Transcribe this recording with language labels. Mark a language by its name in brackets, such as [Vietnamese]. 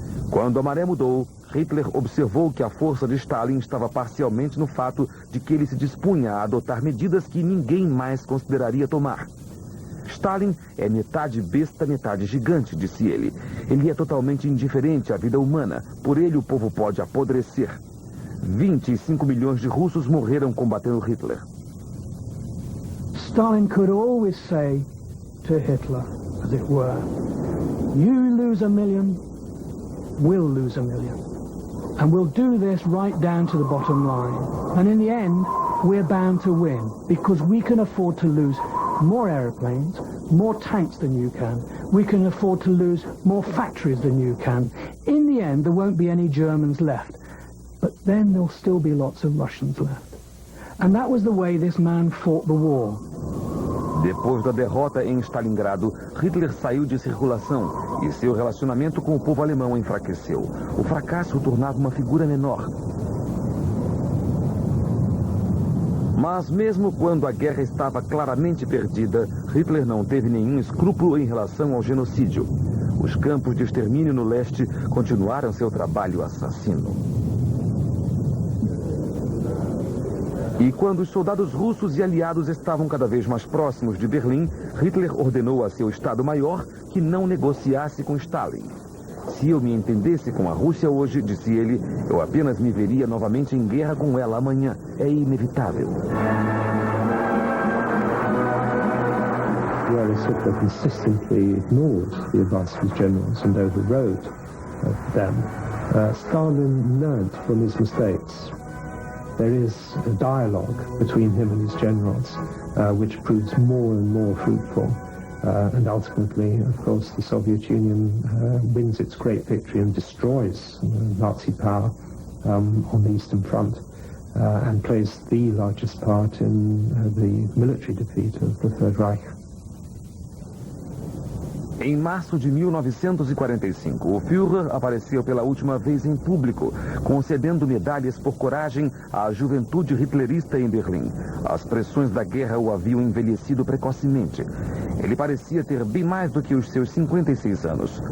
[Portuguese] Quando a maré mudou, Hitler observou que a força de Stalin estava parcialmente no fato de que ele se dispunha a adotar medidas que ninguém mais consideraria tomar. Stalin é metade besta, metade gigante, disse ele. Ele é totalmente indiferente à vida humana. Por ele, o povo pode apodrecer. 25 milhões de russos morreram combatendo Hitler. [English] Stalin could always say to Hitler, as it were, "You lose a million, we'll lose a million. And we'll do this right down to the bottom line. And in the end, we're bound to win, because we can afford to lose more airplanes, more tanks than you can. We can afford to lose more factories than you can. In the end, there won't be any Germans left. But then there'll still be lots of Russians left." And that was the way this man fought the war. [Portuguese] Depois da derrota em Stalingrado, Hitler saiu de circulação e seu relacionamento com o povo alemão enfraqueceu. O fracasso o tornava uma figura menor. Mas mesmo quando a guerra estava claramente perdida, Hitler não teve nenhum escrúpulo em relação ao genocídio. Os campos de extermínio no leste continuaram seu trabalho assassino. E quando os soldados russos e aliados estavam cada vez mais próximos de Berlim, Hitler ordenou a seu Estado-Maior que não negociasse com Stalin. Se eu me entendesse com a Rússia hoje, disse ele, eu apenas me veria novamente em guerra com ela amanhã. É inevitável. [English] Whereas Hitler consistently ignored the advice of his generals and overrode them, Stalin learned from his mistakes. There is a dialogue between him and his generals, which proves more and more fruitful. And ultimately, of course, the Soviet Union wins its great victory and destroys Nazi power on the Eastern Front and plays the largest part in the military defeat of the Third Reich. [Portuguese] Em março de 1945, o Führer apareceu pela última vez em público, concedendo medalhas por coragem à juventude hitlerista em Berlim. As pressões da guerra o haviam envelhecido precocemente. Ele parecia ter bem mais do que os seus 56 anos.